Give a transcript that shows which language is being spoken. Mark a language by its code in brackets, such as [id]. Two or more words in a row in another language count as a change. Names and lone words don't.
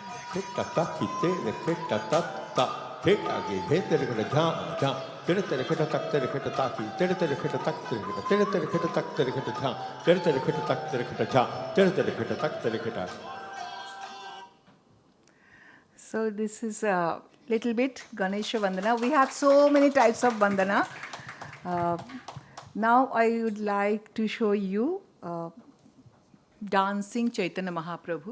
[en] kheta ta ki te re kheta ta ta kheta ge he te re kheta jha jha tere tere kheta tak tere kheta ta ki tere tere kheta tak tere kheta tere tere kheta tak tere kheta jha tere tere kheta tak tere kheta jha tere tere kheta tak tere kheta. So this is a little bit Ganesha Vandana. We have so many types of Vandana. Now I would like to show you dancing Chaitanya Mahaprabhu.